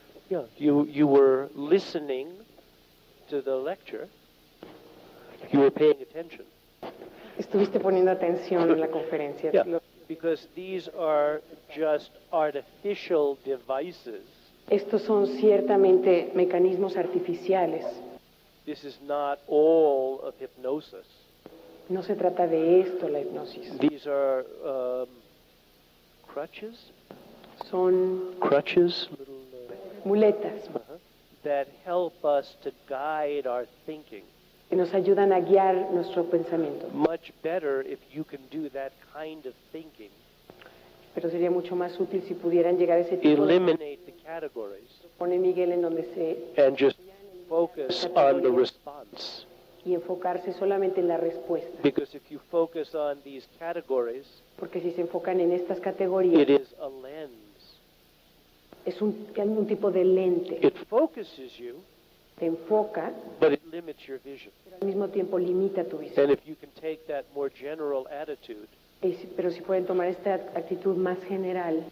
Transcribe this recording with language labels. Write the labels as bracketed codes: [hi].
[en] Yeah, you were listening to the lecture You were paying attention. [es] Estuviste poniendo atención en la conferencia. [en] Yeah, because these are just artificial devices. [es] Estos son ciertamente mecanismos artificiales. [en] This is not all of hypnosis. [es] No se trata de esto la hipnosis. [en] These are crutches? [es] Son [en] Crutches, little, [es] muletas [en] that help us to guide our thinking. [es] que nos ayudan a guiar nuestro pensamiento. [en] Much better if you can do that kind of thinking. [es] Pero sería mucho más útil si pudieran llegar a ese tipo de... [en] Eliminate the categories [es] Pone Miguel en donde se... [en] and just focus on the response. [es] y enfocarse solamente en la respuesta. [en] Because if you focus on these categories, [es] Porque si se enfocan en estas categorías, [en] it is a lens. [es] es un tipo de lente. [en] It focuses you, [es] Te enfoca, [en] but it limits your vision. [es] pero al mismo tiempo limita tu visión. [en] And if you can take that more general attitude, [es] Pero si pueden tomar esta actitud más general,